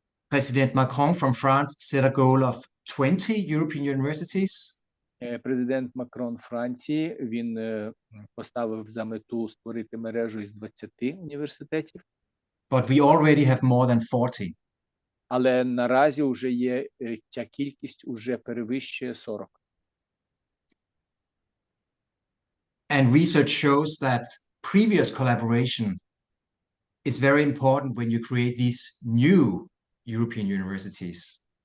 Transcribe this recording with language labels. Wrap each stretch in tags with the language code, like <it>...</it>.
<en>President Macron from France set a goal of 20 European universities.</en> <uk>Президент Макрон Франції, він поставив за мету створити мережу із 20 університетів.</uk> <en>But we already have more than 40.</en> <uk>Але наразі вже є, ця кількість уже перевищує 40.</uk> <en>And research shows that previous collaboration is very important when you create these new European universities.</en>